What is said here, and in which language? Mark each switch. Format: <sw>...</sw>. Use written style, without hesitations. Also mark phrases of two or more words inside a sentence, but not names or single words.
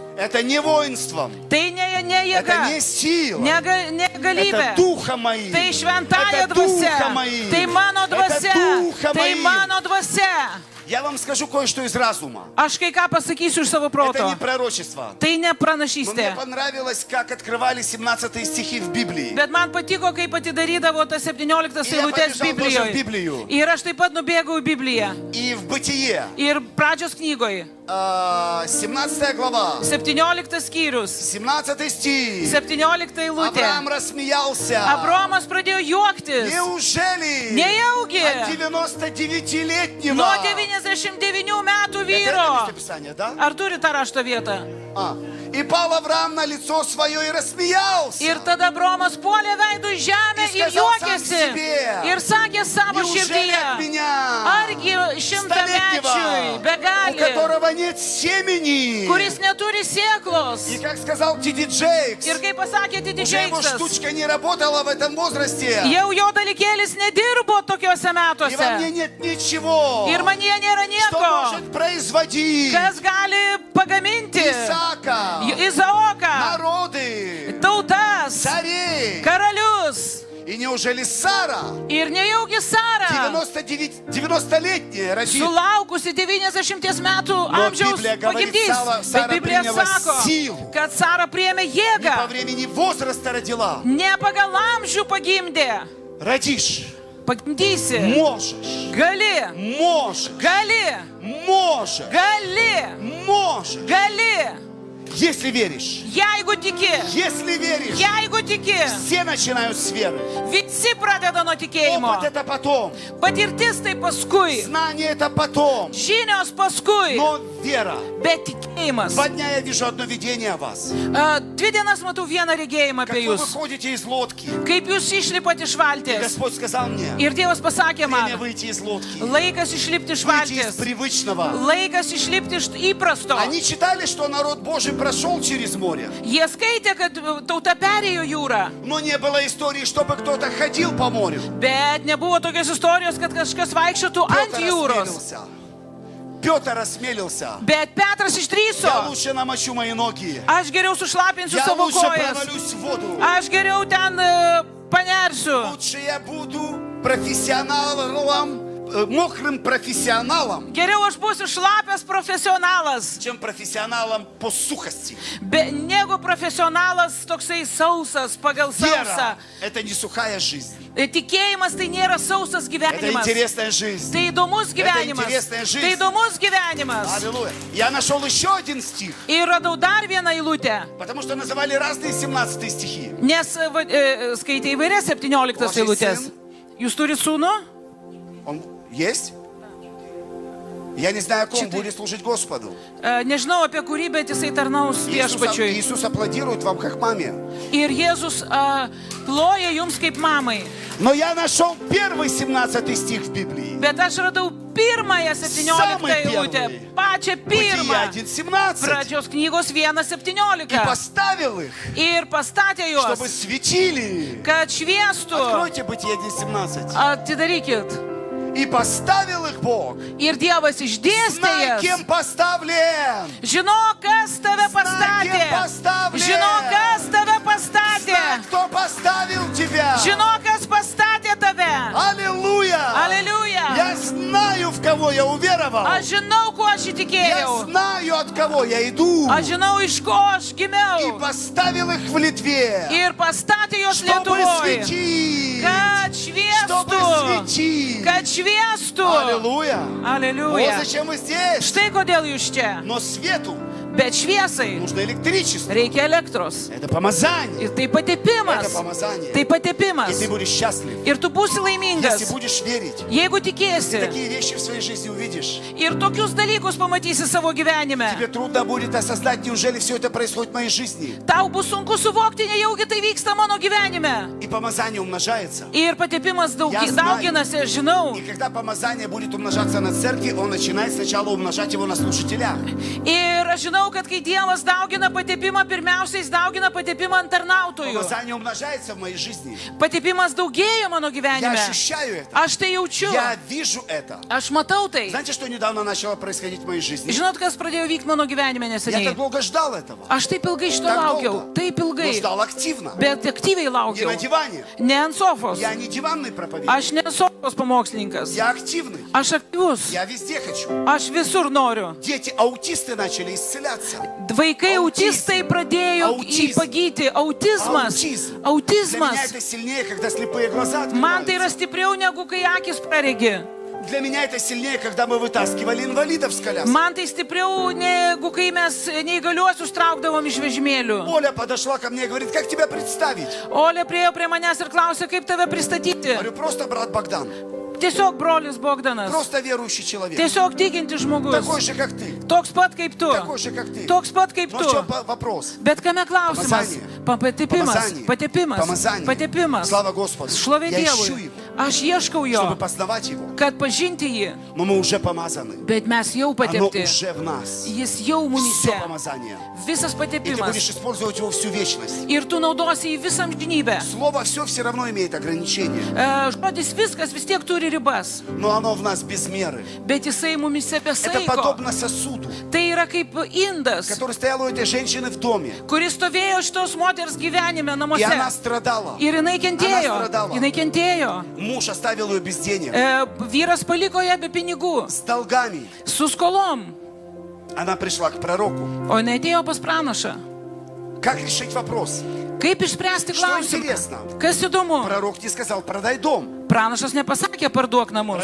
<ru>Это не воинством,</ru> <lt>Tai ne</lt> <ru>это</ru> <lt>jėga,</lt> <ru>не сила,</ru> <lt>ne</lt> <ru>это</ru> <lt>galybė.</lt> <ru>духа моим,</ru> <lt>Tai šventąją</lt> <ru>это духа</ru> <lt>dvasia.</lt> <ru>моим,</ru> <lt>Tai mano</lt> <ru>это</ru> <lt>dvasia.</lt> <ru>духа</ru> <lt>Tai</lt> <ru>моим.</ru> <lt>mano dvasia.</lt> <ru>Я вам скажу кое-что из разума.</ru> <lt>Aš kai ką pasakysiu iš savo</lt> <ru>Это</ru> <lt>proto.</lt> <ru>не пророчество.</ru> <lt>Tai ne</lt> <ru>Но мне</ru> <lt>pranašystė.</lt> <ru>понравилось, как открывали 17 стихи в Библии.</ru> <lt>Bet man patiko, kaip atidarydavo tas 17 Ir jie eilutes</lt> <ru>побежал тоже в</ru> <lt>Biblijoje.</lt> <ru>Библию.</ru> <lt>Ir aš taip pat nubėgau į Bibliją.</lt> <ru>И в Бытие,</ru> <lt>Ir pradžios knygoje.</lt> <ru>17 глава,</ru> <lt>17 skyrius.</lt> <ru>17 стих.</ru> <lt>17 eilutė.</lt> <ru>Авраам рассмеялся.</ru> <lt>Abraomas pradėjo juoktis.</lt> <ru>Неужели</ru> <lt>Nejaugi.</lt> <ru>от 99-летнего?</ru> <lt>Nuo 99 metų</lt> <ru>Это</ru> <lt>vyro.</lt> <ru>местописание, да?</ru> <lt>Ar turi tą rašto vietą?</lt> <ru>И пал Авраам на лицо свое и рассмеялся.</ru> <lt>Ir tada Abraomas puolė veidų į žemę</lt> <ru>И</ru> <lt>ir</lt> <ru>сказал сам</ru> <lt>juokėsi.</lt> <ru>себе,</ru> <lt>Ir sakė savo</lt> <ru>Неужели от</ru> <lt>širdyje.</lt> <ru>меня,</ru> <lt>Argi šimtamečiui,</lt> <ru>столетнего, у</ru> <lt>begali,</lt> <ru>которого нет семени?</ru> <lt>kuris neturi sėklos.</lt> <ru>И как сказал Ти.Ди. Джейкс,</ru> <lt>Ir kaip pasakė Didi</lt> <ru>уже его</ru> <lt>Džeiksas,</lt> <ru>штучка не работала в этом возрасте.</ru> <lt>jau jo dalykėlis nedirbo tokiuose</lt> <ru>И во мне</ru> <lt>metuose.</lt> <ru>нет ничего,</ru> <lt>Ir manie nėra</lt> <ru>что</ru> <lt>nieko,</lt> <ru>может производить</ru> <lt>kas gali pagaminti</lt> <ru>Исаака,</ru> <lt>Izaoką,</lt> <ru>народы,</ru> <lt>tautas,</lt> <ru>царей.</ru> <lt>karalius.</lt> <ru>И неужели Сара,</ru> <lt>Ir nejaugi Sara,</lt> <ru>90-летняя, родит?</ru> <lt>sulaukusi 90 metų</lt> <ru>Но</ru> <lt>amžiaus</lt> <ru>Библия говорит,</ru> <lt>pagimdys. Sara Bet Biblija</lt> <ru>приняла</ru> <lt>sako,</lt> <ru>силу.</ru> <lt>kad Sara priėmė</lt> <ru>Не по</ru> <lt>jėgą,</lt> <ru>времени возраста родила.</ru> <lt>ne pagal amžių pagimdė.</lt> <ru>Родишь,</ru> <lt>Pagimdysi.</lt> <ru>можешь,</ru> <lt>Gali,</lt> <ru>можешь,</ru> <lt>gali,</lt> <ru>можешь,</ru> <lt>gali,</lt> <ru>можешь,</ru> <lt>gali.</lt> <ru>если веришь.</ru> <lt>Jeigu tiki,</lt> <ru>Если веришь,</ru> <lt>jeigu tiki,</lt> <ru>все начинают с веры.</ru> <lt>visi pradeda nuo tikėjimo.</lt> <ru>Опыт это потом,</ru> <lt>Patirtis tai paskui,</lt> <ru>знание это потом,</ru> <lt>žinios paskui,</lt> <ru>но вера</ru> <lt>bet tikėjimas regėjimas.</lt> <ru>2 дня я вижу одно видение о вас.</ru> <lt>2 dienas matau vieną regėjimą</lt> <ru>Как</ru> <lt>apie</lt> <ru>вы</ru> <lt>jūs.</lt> <ru>выходите из лодки.</ru> <lt>Kaip jūs išlipat iš</lt> <ru>И</ru> <lt>valties.</lt> <ru>Господь сказал мне,</ru> <lt>Ir Dievas pasakė</lt> <ru>время</ru> <lt>man,</lt> <ru>выйти из лодки.</ru> <lt>laikas išlipti iš</lt> <ru>Выйти из</ru> <lt>valties.</lt> <ru>привычного.</ru> <lt>Laikas išlipti iš įprasto.</lt> <ru>Они читали, что народ Божий прошел через море.</ru> <lt>Jie skaitė, kad tauta perėjo jūrą.</lt> <ru>Но не было истории, чтобы кто-то ходил по морю.</ru> <lt>Bet nebuvo tokios istorijos, kad kažkas vaikščiotų ant jūros.</lt> <ru>Петр осмелился.</ru> <lt>Bet Petras</lt> <ru>Я</ru> <lt>išdrįso.</lt> <ru>лучше намочу мои ноги.</ru> <lt>Aš geriau sušlapinsiu</lt> <ru>Я</ru> <lt>savo</lt> <ru>лучше</ru> <lt>kojas.</lt> <ru>провалюсь в воду.</ru> <lt>Aš geriau ten panersiu.</lt> <ru>Лучше я буду профессионалом, мокрым профессионалом,</ru> <lt>Geriau aš būsiu šlapias profesionalas,</lt> <ru>чем профессионалом по сухости.</ru> <lt>negu profesionalas toksai sausas pagal sausą.</lt> <ru>Вера – это не сухая жизнь.</ru> <lt>Tikėjimas tai nėra sausas</lt> <ru>Это</ru> <lt>gyvenimas.</lt> <ru>интересная жизнь.</ru> <lt>Tai įdomus gyvenimas.</lt> <ru>интересная жизнь.</ru> <lt>Tai įdomus gyvenimas.</lt> <ru>Аллилуйя. Я нашел еще один стих,</ru> <lt>Ir radau dar vieną eilutę,</lt> <ru>потому что называли разные 17 стихи.</ru> <lt>nes skaitė įvairias 17</lt> <ru>Ваши</ru> <lt>eilutės.</lt> <ru>сын?</ru> <lt>Jūs turite sūnų?</lt> <ru>Он есть? Я не знаю, о ком Четыре. будет служить Господу.</ru> <lt>Nežinau apie kurį, bet jisai tarnaus viešpačiui.</lt> <ru>Иисус аплодирует вам, как маме.</ru> <lt>Ir Jėzus ploja jums kaip mamai.</lt> <ru>Но я нашел первый 17 стих в Библии.</ru> <lt>Bet aš radau pirmąją 17</lt> <ru>Самый</ru> <lt>eilutę.</lt> <ru>первый.</ru> <lt>Pačią</lt> <ru>Бытие</ru> <lt>pirmą.</lt> <ru>1:17.</ru> <lt>Pradžios knygos</lt> <ru>И</ru> <lt>1:17.</lt> <ru>поставил их,</ru> <lt>Ir pastatė juos,</lt> <ru>чтобы светили.</ru> <lt>kad šviestų.</lt> <ru>Откройте Бытие 1:17.</ru> <lt>Atidarykit.</lt> <ru>И поставил их Бог.</ru> <lt>Ir Dievas išdėstė</lt> <ru>Знай, кем</ru> <lt>jas.</lt> <ru>поставлен.</ru> <lt>Žinok, kas tave pastatė. pastavlė. Žinok, kas tave</lt> <ru>Знай,</ru> <lt>pastatė.</lt> <ru>кто поставил тебя.</ru> <lt>Žinok, kas pastatė tave.</lt> <ru>Аллилуйя. Аллилуйя. Я знаю, в кого я уверовал.</ru> <lt>Aš žinau, kuo aš</lt> <ru>Я</ru> <lt>įtikėjau.</lt> <ru>знаю, от кого я иду.</ru> <lt>Aš žinau, iš ko aš</lt> <ru>И</ru> <lt>gimiau.</lt> <ru>поставил их в Литве.</ru> <lt>Ir pastatė jos</lt> <ru>Чтобы</ru> <lt>Lietuvoje.</lt> <ru>светить.</ru> <lt>Kad</lt> <ru>Чтобы</ru> <lt>šviestų.</lt> <ru>светить.</ru> <lt>Kad šviestų.</lt> <ru>Аллилуйя. Вот</ru> <lt>Aleliuja.</lt> <ru>зачем вы здесь.</ru> <lt>Štai kodėl jūs čia.</lt> <ru>Но свету</ru> <lt>Bet šviesai</lt> <ru>нужно электричество.</ru> <lt>reikia elektros.</lt> <ru>Это помазание.</ru> <lt>Ir tai patepimas.</lt> <ru>Это помазание.</ru> <lt>Tai</lt> <ru>И</ru> <lt>patepimas.</lt> <ru>ты будешь счастлив.</ru> <lt>Ir tu būsi</lt> <ru>Если</ru> <lt>laimingas,</lt> <ru>будешь верить.</ru> <lt>jeigu</lt> <ru>Ты</ru> <lt>tikėsi.</lt> <ru>такие вещи в своей жизни увидишь.</ru> <lt>Ir tokius dalykus pamatysi savo gyvenime.</lt> <ru>Тебе трудно будет осознать, неужели все это происходит в моей жизни.</ru> <lt>Tau bus sunku suvokti, nejaugi tai vyksta mano gyvenime.</lt> <ru>И помазание умножается.</ru> <lt>Ir patepimas</lt> <ru>Я знаю.</ru> <lt>dauginasi, aš žinau.</lt> <ru>И когда помазание будет умножаться на церкви, он начинает сначала умножать его на слушателях.</ru> <lt>Ir aš žinau, kad kai Dievas daugina patepimą, pirmiausia, jis daugina patepimą ant tarnautojų.</lt> <ru>Помазание умножается в моей жизни.</ru> <lt>Patepimas daugėja mano</lt> <ru>Я</ru> <lt>gyvenime.</lt> <ru>ощущаю это.</ru> <lt>Aš tai jaučiu.</lt> <ru>Я вижу это.</ru> <lt>Aš matau tai.</lt> <ru>Знаете, что недавно начало происходить в моей жизни?</ru> <lt>Žinot, kas pradėjo vykti mano gyvenime</lt> <ru>Я</ru> <lt>neseniai?</lt> <ru>так долго ждал этого.</ru> <lt>Aš taip ilgai šito</lt> <ru>Так</ru> <lt>laukiau.</lt> <ru>долго.</ru> <lt>Taip</lt> <ru>Но</ru> <lt>ilgai.</lt> <ru>ждал активно.</ru> <lt>Bet aktyviai</lt> <ru>Не</ru> <lt>laukiau.</lt> <ru>на диване.</ru> <lt>Ne ant sofos.</lt> <ru>Я не диванный проповедник.</ru> <lt>Aš ne sofos pamokslininkas.</lt> <ru>Я активный.</ru> <lt>Aš aktyvus.</lt> <ru>Я везде хочу.</ru> <lt>Aš visur noriu.</lt> <ru>Дети аутисты начали исцеляться.</ru> <lt>Vaikai autistai pradėjo Autizm. pagyti. Autizmas.</lt> <ru>Аутизм. Для меня</ru> <lt>Autizmas.</lt> <ru>это сильнее, когда слепые глаза</ru> <lt>Man tai yra</lt> <ru>открываются.</ru> <lt>stipriau negu kai akis praregi.</lt> <ru>Для меня это сильнее, когда мы вытаскивали инвалидов с коляски.</ru> <lt>Man tai stipriau negu kai mes neįgaliuosius traukdavom iš vežimėlių.</lt> <ru>Оля подошла ко мне и говорит, как тебя представить?</ru> <lt>Olė priejo prie manęs ir klausė, kaip tave pristatyti.</lt> <ru>Говорю, просто брат Богдан.</ru> <lt>Tiesiog brolis Bogdanas.</lt> <ru>Просто верующий человек.</ru> <lt>Tiesiog tikinti žmogus.</lt> <ru>Такой же, как ты.</ru> <lt>Toks pat kaip tu.</lt> <ru>Такой же, как ты.</ru> <lt>Toks pat kaip</lt> <ru>Но в чем</ru> <lt>tu.</lt> <ru>вопрос?</ru> <lt>Bet kame klausimas?</lt> <ru>Помазание.</ru> <lt>Patepimas.</lt> <ru>Помазание.</ru> <lt>Patepimas.</lt> <ru>Помазание.</ru> <lt>Patepimas.</lt> <ru>Слава Господу.</ru> <lt>Šlovė</lt> <ru>Я ищу</ru> <lt>Dievui.</lt> <ru>его,</ru> <lt>Aš ieškau</lt> <ru>чтобы</ru> <lt>jo,</lt> <ru>познавать его.</ru> <lt>kad pažinti jį.</lt> <ru>Но мы уже помазаны.</ru> <lt>Bet mes jau</lt> <ru>Оно</ru> <lt>patepti.</lt> <ru>уже в нас.</ru> <lt>Jis jau</lt> <ru>Все</ru> <lt>mumise.</lt> <ru>помазание.</ru> <lt>Visas</lt> <ru>И ты</ru> <lt>patepimas.</lt> <ru>будешь использовать его всю вечность.</ru> <lt>Ir tu naudosi į visą amžinybę.</lt> <ru>Слово все равно имеет ограничения.</ru> <lt>Žodis viskas vis tiek turi ribas.</lt> <ru>Но оно в нас без меры.</ru> <lt>Bet jisai mumise be</lt> <ru>Это</ru> <lt>saiko.</lt> <ru>подобно сосуду,</ru> <lt>Tai yra kaip indas,</lt> <ru>который стоял у этой женщины в доме.</ru> <lt>kuris stovėjo šitos moters gyvenime</lt> <ru>И она</ru> <lt>namuose.</lt> <ru>страдала.</ru> <lt>Ir jinai kentėjo.</lt> <ru>Она страдала.</ru> <lt>Jinai kentėjo.</lt> <ru>Муж оставил ее без денег.</ru> <lt>Vyras paliko ją be pinigų.</lt> <ru>С долгами.</ru> <lt>Su skolom.</lt> <ru>Она пришла к пророку.</ru> <lt>O jinai atėjo pas pranašą.</lt> <ru>Как решить вопрос?</ru> <lt>Kaip išspręsti</lt> <ru>Что</ru> <lt>klausimą?</lt> <ru>интересно?</ru> <lt>Kas įdomu?</lt> <ru>Пророк не сказал, продай дом,</ru> <lt>Pranašas nepasakė parduok namus</lt>